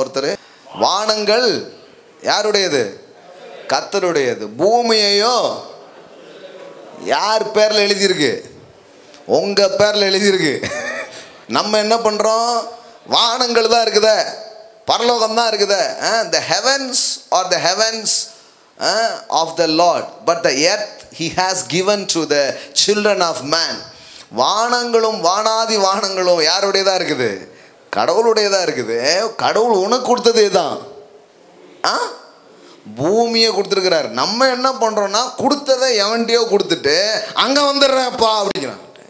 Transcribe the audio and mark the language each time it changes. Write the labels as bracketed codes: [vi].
[ta] ஒருத்தர், வானங்கள் யாருடையது? கர்த்தருடையது. பூமியையோ யார் பேரில் எழுதியிருக்கு? உங்கள் பேரில் எழுதியிருக்கு. நம்ம என்ன பண்ணுறோம்? வானங்கள் தான் இருக்குதே, பரலோகம் தான் இருக்குதே. [en] The heavens are the heavens of the Lord, but the earth he has given to the children of man. [ta] வானங்களும் வானாதி வானங்களும் யாருடையதாக இருக்குது? கடவுளுடையதாக இருக்குது. கடவுள் உனக்கு கொடுத்ததே தான், பூமியை கொடுத்துருக்கிறார். நம்ம என்ன பண்ணுறோன்னா கொடுத்ததை எவன்டையோ கொடுத்துட்டு அங்கே வந்துடுறேன்ப்பா அப்படிங்கிறான்.